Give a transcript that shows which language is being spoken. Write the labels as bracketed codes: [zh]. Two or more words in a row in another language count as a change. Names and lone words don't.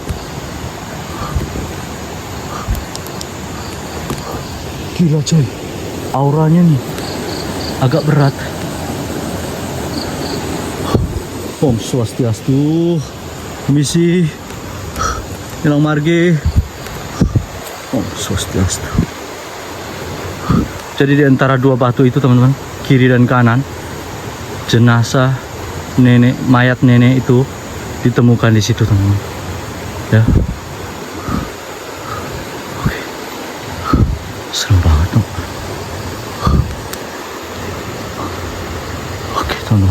[id] Gila coy, auranya nih agak berat. [ban] Om Swastiastu. Permisi. Hilang marge. Om Swastiastu. [id] Jadi di antara dua batu itu, teman-teman, kiri dan kanan, jenazah nenek, mayat nenek itu ditemukan di situ, teman-teman. Ya. Oke. Serem banget, dong. Oke, teman-teman.